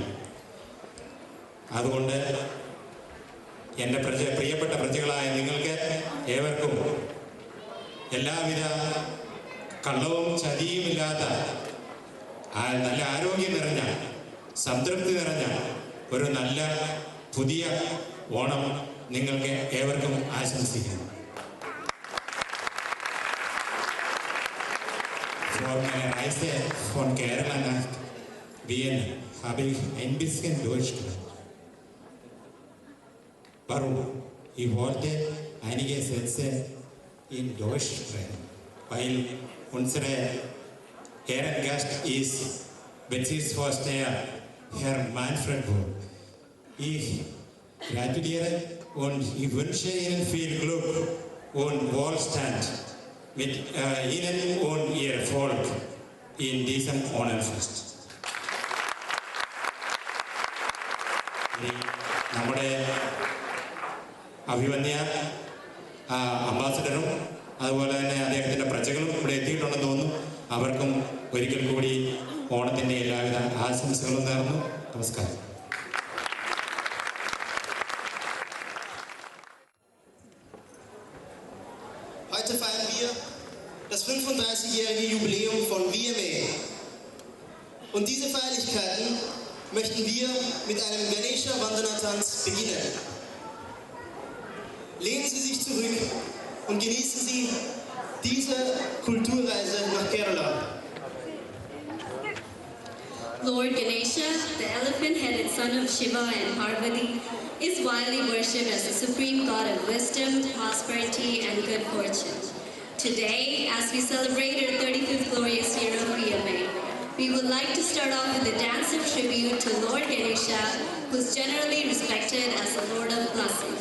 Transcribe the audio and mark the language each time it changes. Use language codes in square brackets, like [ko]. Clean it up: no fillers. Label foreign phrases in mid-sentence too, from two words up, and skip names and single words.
[ml] അതുകൊണ്ട് എൻ്റെ പ്രിയപ്പെട്ട പ്രജകളായ നിങ്ങൾക്ക് ഏവർക്കും എല്ലാവിധ കള്ളവും ചതിയുമില്ലാത്ത നല്ല ആരോഗ്യം നിറഞ്ഞ, സംതൃപ്തി നിറഞ്ഞ ഒരു നല്ല പുതിയ ഓണം നിങ്ങൾക്ക് ഏവർക്കും ആശംസിക്കുന്നു. [de] Vor meiner Reise von Kerala nach Wien habe ich ein bisschen Deutsch gelernt. Warum? Ich wollte einige Sätze in Deutsch sprechen, weil unsere Ehrengast ist Bezirksvorsteher Herr Manfred Wohl. Ich gratuliere und ich wünsche Ihnen viel Glück und Wohlstand mit Ihnen und Ihr Volk in diesem Onamfest. [ml] നമ്മുടെ അഭിമന്യ അംബാസഡറും അതുപോലെ തന്നെ അദ്ദേഹത്തിൻ്റെ പ്രജകളും ഇവിടെ എത്തിയിട്ടുണ്ടെന്ന് തോന്നുന്നു. അവർക്കും ഒരിക്കൽ കൂടി ഓണത്തിൻ്റെ എല്ലാവിധ ആശംസകളും നേർന്നു. നമസ്കാരം. [de] Heute feiern wir das 35-jährige Jubiläum von VMA. Und diese Feierlichkeiten möchten wir mit einem Ganesha Vandana-Tanz beginnen. Lehnen Sie sich zurück und genießen Sie diese Kulturreise nach Kerala. [en] Lord Ganesha, the elephant-headed son of Shiva and Parvati, is widely worshipped as the supreme god of wisdom, prosperity, and good fortune. Today, as we celebrate our 35th glorious year of VMA, we would like to start off with a dance of tribute to Lord Ganesha, who is generally respected as the Lord of Blessings.